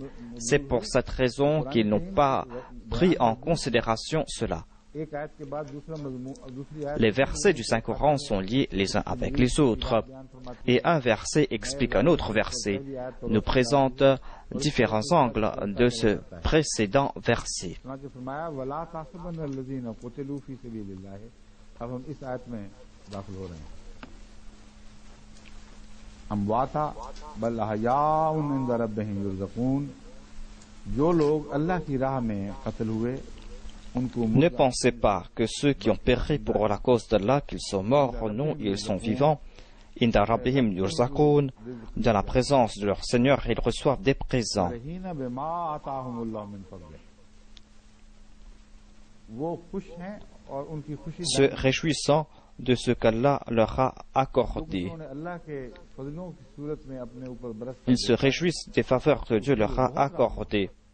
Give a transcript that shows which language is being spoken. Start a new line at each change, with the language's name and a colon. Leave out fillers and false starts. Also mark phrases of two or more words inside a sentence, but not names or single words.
French: C'est pour cette raison qu'ils n'ont pas pris en considération cela. Les versets du Saint-Coran sont liés les uns avec les autres, et un verset explique un autre verset, nous présente différents angles de ce précédent verset.
Hindi: अब हम इस आयत में दाखिल हो रहे हैं।
Arabic: أمواتا بل أحياء عند ربهم يرزقون,
Hindi: जो लोग अल्लाह की राह में कत्ल हुए उनको
French: ne pensez pas que ceux qui ont péri pour la cause d'Allah qu'ils sont morts, non, ils sont vivants.
Arabic: عند ربهم يرزقون,
French: dans la présence de leur Seigneur, ils reçoivent des présents. Se réjouissant de ce qu'Allah leur a accordé. Ils se réjouissent des faveurs que Dieu leur a accordées.